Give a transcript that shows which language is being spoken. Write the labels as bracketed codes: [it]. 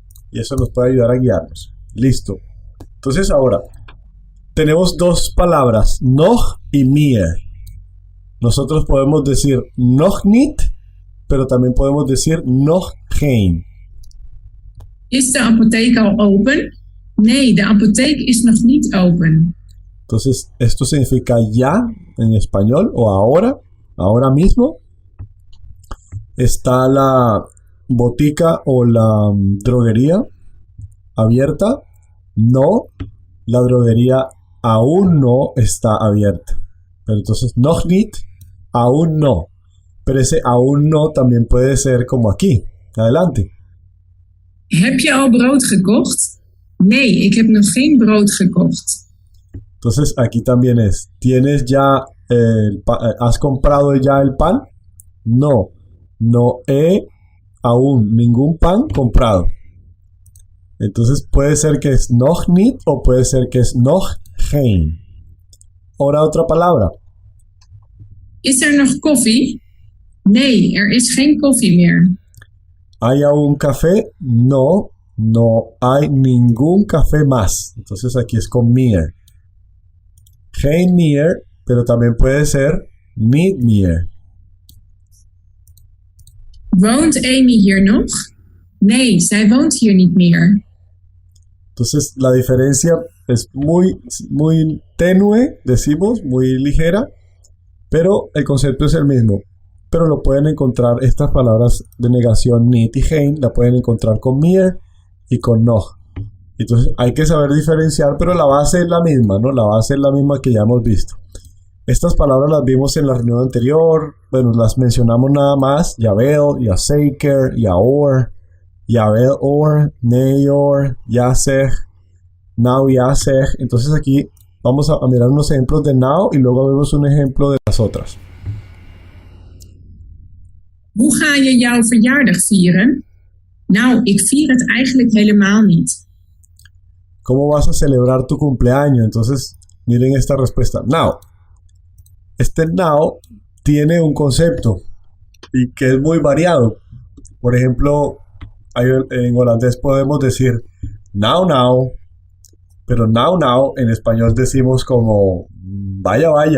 [es] Y eso nos puede ayudar a guiarnos. Listo. Entonces ahora, tenemos dos palabras, noch y mir. Nosotros podemos decir [nl] noch niet, [es] pero también podemos decir [nl] noch geen. Is de apotheek al open? Nee, de apotheek is nog niet open. [es] Entonces, esto significa ya en español o ahora mismo. ¿Está la botica o la droguería abierta? No, la droguería aún no está abierta. Pero entonces, [nl] noch niet, [es] aún no. Pero ese aún no también puede ser como aquí. Adelante. [nl] Heb je al brood gekocht? Nee, ik heb nog geen brood gekocht. [es] Entonces aquí también es, ¿tienes ya has comprado ya el pan? No, no he aún ningún pan comprado. Entonces puede ser que es [nl] noch niet [es] o puede ser que es [nl] noch geen. [es] Ahora otra palabra. [nl] Is er nog koffie? Nee, er is geen koffie meer. [es] ¿Hay aún café? No, no hay ningún café más. Entonces aquí es con meer. [nl] Geen meer, [es] pero también puede ser [nl] niet meer. Woont Amy hier nog? Nee, zij woont hier niet meer. [es] Entonces la diferencia es muy tenue, decimos, muy ligera, pero el concepto es el mismo. Pero lo pueden encontrar, estas palabras de negación niet y geen, la pueden encontrar con meer y con noch. Entonces hay que saber diferenciar, pero la base es la misma, ¿no? La base es la misma que ya hemos visto. Estas palabras las vimos en la reunión anterior, bueno, las mencionamos nada más, [nl] jawel, ja zeker, ja hoor, jawel hoor, nee hoor, ja zeg, [es] nou ja zeg. Entonces aquí vamos a mirar unos ejemplos de now y luego vemos un ejemplo de las otras. [nl] Hoe ga je jouw verjaardag vieren? Nou, ik vier het eigenlijk helemaal niet. [es] ¿Cómo vas a celebrar tu cumpleaños? Entonces, miren esta respuesta. Now. Este now tiene un concepto y que es muy variado. Por ejemplo, en holandés podemos decir now, pero now en español decimos como vaya.